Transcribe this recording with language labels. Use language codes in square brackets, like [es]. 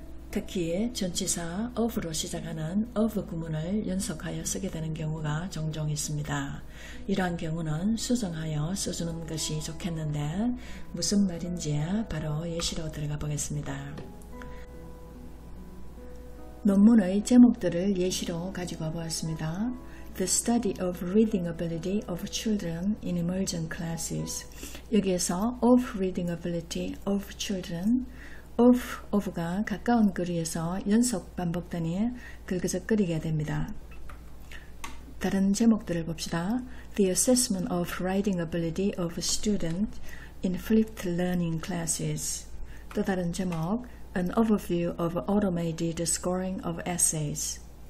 [ko] 특히 전치사 of로 시작하는 of 구문을 연속하여 쓰게 되는 경우가 종종 있습니다. 이러한 경우는 수정하여 써주는 것이 좋겠는데 무슨 말인지 바로 예시로 들어가 보겠습니다. 논문의 제목들을 예시로 가지고 보았습니다. [en] The study of reading ability of children in emergent classes. [ko] 여기에서 [en] of reading ability of children, [ko] of가 가까운 거리에서 연속 반복되니 긁어적거리게 됩니다. 다른 제목들을 봅시다. [en] The assessment of writing ability of a student in flipped learning classes. [ko] 또 다른 제목 [en] An overview of automated scoring of essays.